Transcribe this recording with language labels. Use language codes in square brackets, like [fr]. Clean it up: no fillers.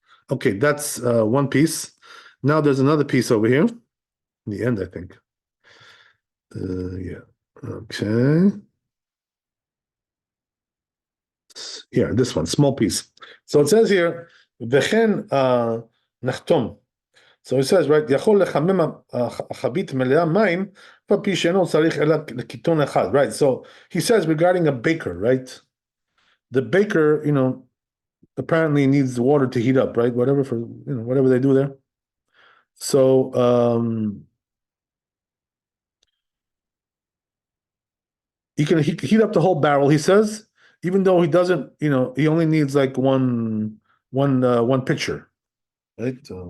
[en] Okay, that's one piece. Now there's another piece over here. In the end, I think. Yeah. Okay. Here, this one, small piece. So it says here, [he] "V'chen nachtom." [en] So it says, right, [he] יכול לחמם החבית מלאה מים, פי שאינו צריך אלא לקיטון אחד. [en] Right, so he says regarding a baker, right? The baker, apparently needs water to heat up, right? Whatever whatever they do there. So he can heat up the whole barrel, he says, even though he doesn't, he only needs like one pitcher, right?